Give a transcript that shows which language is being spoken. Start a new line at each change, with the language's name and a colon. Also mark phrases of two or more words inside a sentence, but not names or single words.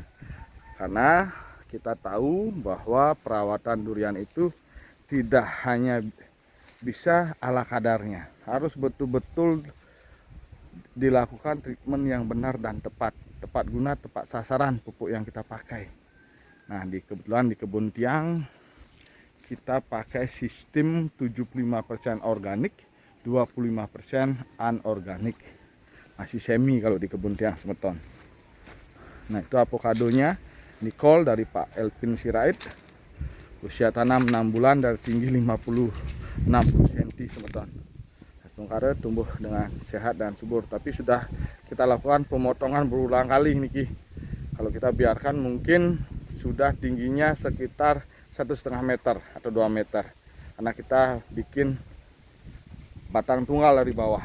Indonesian: Karena kita tahu bahwa perawatan durian itu tidak hanya bisa ala kadarnya, harus betul-betul dilakukan treatment yang benar dan tepat guna, tepat sasaran pupuk yang kita pakai. Nah, kebetulan di kebun tiang kita pakai sistem 75% organik, 25% anorganik. Masih semi kalau di kebun tiang semeton. Nah, itu avokadonya Nicole dari Pak Elvin Sirait. Usia tanam 6 bulan dari tinggi 50-60 cm semeton. Astungkara tumbuh dengan sehat dan subur, tapi sudah kita lakukan pemotongan berulang kali niki. Kalau kita biarkan mungkin sudah tingginya sekitar 1,5 meter atau 2 meter. Karena kita bikin batang tunggal dari bawah.